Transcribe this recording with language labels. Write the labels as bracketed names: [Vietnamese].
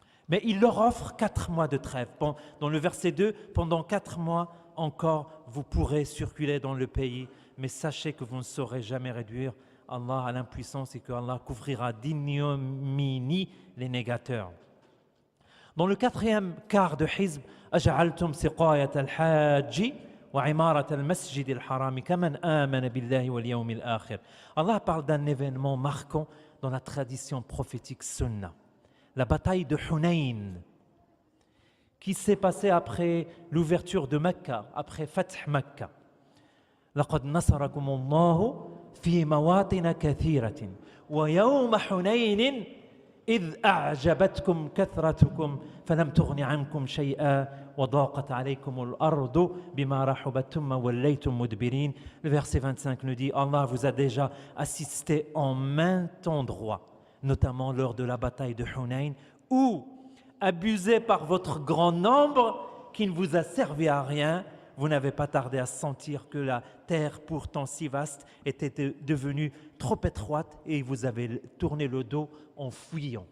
[French] Mais il leur offre 4 mois de trêve. Dans le verset 2, pendant 4 mois encore, vous pourrez circuler dans le pays, mais sachez que vous ne saurez jamais réduire Allah à l'impuissance et que Allah couvrira d'ignominie les négateurs. Dans le 4e quart de Hizb, [Arabic] أجعلتم سقاية الحاج وعمارة المسجد الحرام كمن آمن بالله واليوم الآخر. [French] Allah parle d'un événement marquant dans la tradition prophétique sunna, la bataille de Hunayn, qui s'est passée après l'ouverture de Mecca, après Fath Mecca. [Arabic] لقد نصركم الله في مواطن كثيرة ويوم حنين إذ أعجبتكم كثرتكم فلم تغن عنكم شيئا وضاقت عليكم الأرض بما رحبت ثم وليتم مدبرين. [French] Le verset 25 nous dit, Allah vous a déjà assisté en maint endroit, notamment lors de la bataille de Hunayn, où, abusé par votre grand nombre qui ne vous a servi à rien, vous n'avez pas tardé à sentir que la terre, pourtant si vaste, était devenue trop étroite et vous avez tourné le dos en fuyant.